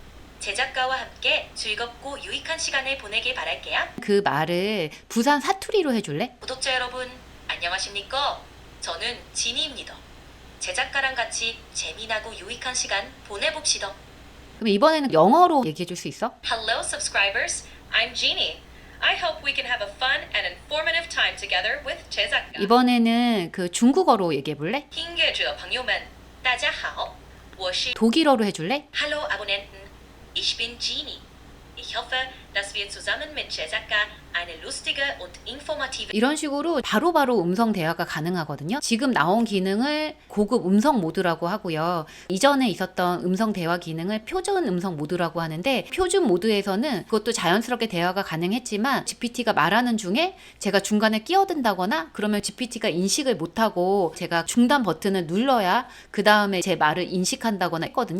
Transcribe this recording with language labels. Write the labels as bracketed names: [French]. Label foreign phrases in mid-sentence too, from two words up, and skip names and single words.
[Korean] 제작가와 함께 즐겁고 유익한 시간을 보내길 바랄게요. 그 말을 부산 사투리로 해줄래? 구독자 여러분, 안녕하십니까? 저는 진이입니다. 제작가랑 같이 재미나고 유익한 시간 보내봅시다. 그럼 이번에는 영어로 얘기해줄 수 있어? [English] Hello subscribers, I'm Jeannie. I hope we can have a fun and informative time together with 제작가. [Korean] 이번에는 그 중국어로 얘기해볼래? [Chinese] 听乐者朋友们，大家好，我是 [Korean] 독일어로 해줄래? [German] Hallo Abonnenten, ich bin Jeannie. Ich hoffe, dass wir zusammen mit 제작가 eine lustige und informative [Korean] 이런 식으로 바로바로 음성 대화가 가능하거든요. 지금 나온 기능을 고급 음성 모드라고 하고요. 이전에 있었던 음성 대화 기능을 표준 음성 모드라고 하는데 표준 모드에서는 그것도 자연스럽게 대화가 가능했지만 GPT가 말하는 중에 제가 중간에 끼어든다거나 그러면 GPT가 인식을 못하고 제가 중단 버튼을 눌러야 그 다음에 제 말을 인식한다거나 했거든요.